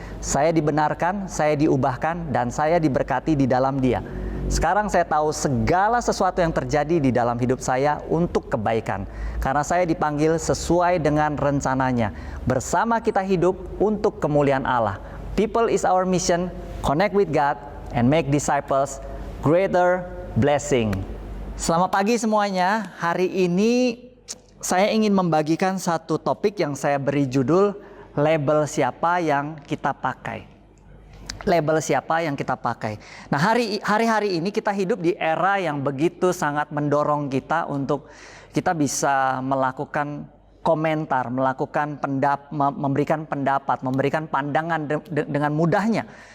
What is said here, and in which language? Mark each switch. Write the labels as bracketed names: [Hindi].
[Indonesian] Saya dibenarkan, saya diubahkan, dan saya diberkati di dalam Dia. Sekarang saya tahu segala sesuatu yang terjadi di dalam hidup saya untuk kebaikan. Karena saya dipanggil sesuai dengan rencananya. Bersama kita hidup untuk kemuliaan Allah. [English] People is our mission, connect with God, and make disciples, greater blessing. [Indonesian] Selamat pagi semuanya, hari ini saya ingin membagikan satu topik yang saya beri judul label siapa yang kita pakai. Label siapa yang kita pakai. Nah, hari-hari ini kita hidup di era yang begitu sangat mendorong kita untuk kita bisa melakukan komentar, memberikan pendapat, memberikan pandangan dengan mudahnya.